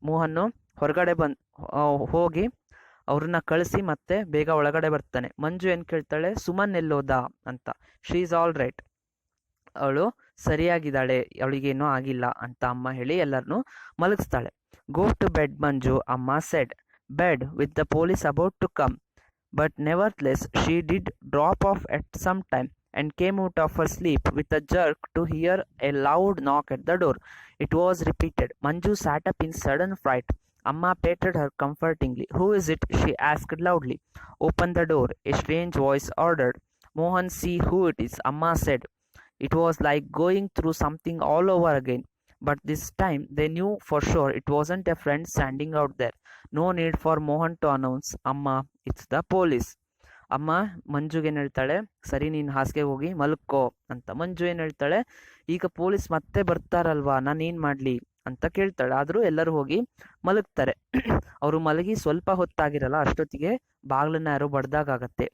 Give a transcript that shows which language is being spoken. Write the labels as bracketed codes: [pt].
[kn] ಮೋಹನ್ ಹೊರಗಡೆ ಹೋಗಿ ಅವ್ರನ್ನ ಕಳಿಸಿ ಮತ್ತೆ ಬೇಗ ಒಳಗಡೆ ಬರ್ತಾನೆ. ಮಂಜು ಏನ್ ಕೇಳ್ತಾಳೆ, ಸುಮನ್ ಎಲ್ಲೋದ ಅಂತ. [en] she is all right, [kn] ಅವಳು ಸರಿಯಾಗಿದ್ದಾಳೆ, ಅವಳಿಗೇನೂ ಆಗಿಲ್ಲ ಅಂತ ಅಮ್ಮ ಹೇಳಿ ಎಲ್ಲರನ್ನೂ ಮಲಗಿಸ್ತಾಳೆ. [en] Go to bed Manju, Amma said. Bed with the police about to come. But nevertheless she did drop off at some time and came out of her sleep with a jerk to hear a loud knock at the door. It was repeated. Manju sat up in sudden fright. Amma patted her comfortingly. Who is it? She asked loudly. Open the door, a strange voice ordered. Mohan, see who it is, Amma said. It was like going through something all over again. But this time they knew for sure it wasn't a friend standing out there. No need for Mohan to announce, Amma, it's the police. [kn] ಅಮ್ಮ ಮಂಜುಗೆ ಏನ್ ಹೇಳ್ತಾಳೆ, ಸರಿ ನೀನ್ ಹಾಸಿಗೆ ಹೋಗಿ ಮಲ್ಕೋ ಅಂತ. ಮಂಜು ಏನ್ ಹೇಳ್ತಾಳೆ, ಈಗ ಪೊಲೀಸ್ ಮತ್ತೆ ಬರ್ತಾರಲ್ವಾ, ನಾನೇನ್ ಮಾಡ್ಲಿ ಅಂತ ಕೇಳ್ತಾಳೆ. ಆದ್ರೂ ಎಲ್ಲರೂ ಹೋಗಿ ಮಲಗ್ತಾರೆ. ಅವರು ಮಲಗಿ ಸ್ವಲ್ಪ ಹೊತ್ತಾಗಿರಲ್ಲ, ಅಷ್ಟೊತ್ತಿಗೆ ಬಾಗ್ಲನ್ನ ಯಾರೋ ಬಡ್ದಾಗತ್ತೆ.